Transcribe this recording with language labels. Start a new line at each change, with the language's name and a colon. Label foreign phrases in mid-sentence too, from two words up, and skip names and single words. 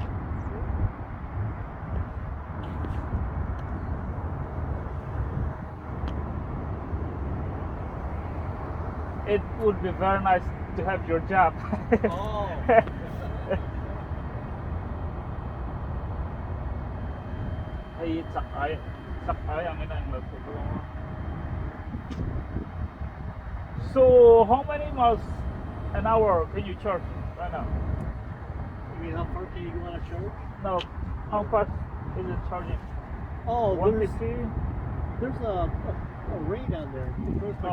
English: It would be very nice to have your job. Oh. Hey, chắc ai ang ina ang So how many miles an hour can you charge right now? You mean how far can you go on a charge? No, how fast is it charging? Oh, 150? there's a rate on there. It goes by